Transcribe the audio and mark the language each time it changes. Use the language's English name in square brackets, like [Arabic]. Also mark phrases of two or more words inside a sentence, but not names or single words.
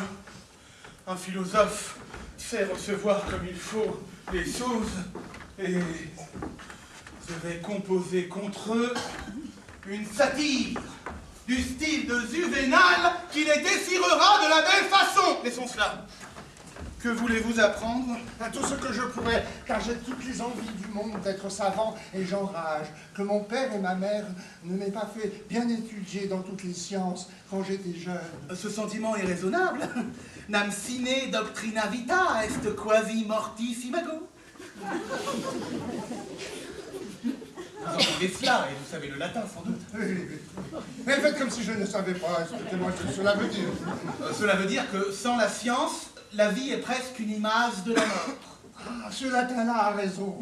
[French] Un philosophe sait recevoir comme il faut les choses, et je vais composer contre eux une satire du style de Juvénal qui les désirera de la belle façon. Laissons cela. Que voulez-vous apprendre? À tout ce que je pourrais, car j'ai toutes les envies du monde d'être savant, et j'enrage que mon père et ma mère ne m'aient pas fait bien étudier dans toutes les sciences quand j'étais jeune. Ce sentiment est raisonnable. [Latin] Nam sine doctrina vita est quasi mortis imago. [French] Vous entendez cela, et vous savez le latin sans doute. Oui. Mais faites comme si je ne savais pas, expliquez-moi ce que cela veut dire. Cela veut dire que sans la science, la vie est presque une image de la mort. Ah, ce latin-là a raison.